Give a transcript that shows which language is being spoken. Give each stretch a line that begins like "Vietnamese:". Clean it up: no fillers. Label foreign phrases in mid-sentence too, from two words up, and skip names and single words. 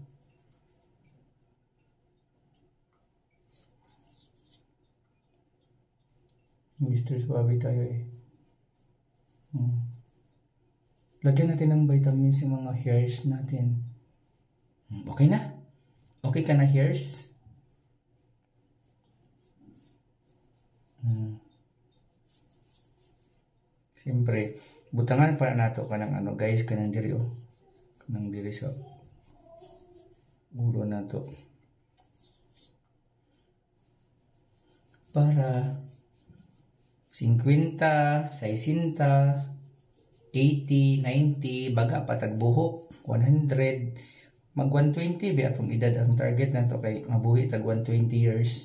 Filipino: Mr. Suave tayo eh. Lagyan natin ng vitamins yung mga hairs natin. Okay na? Okay ka na hairs?
Cebuano: Siyempre, butangan pa nato ka ng ano guys, kanang diri oh. Kanang diri sa ulo nato. Para 50, 60, 80, 90, baga patag buhok, 100, mag 120 ba atong edad ang target nato kay mabuhi tag
English: 120 years.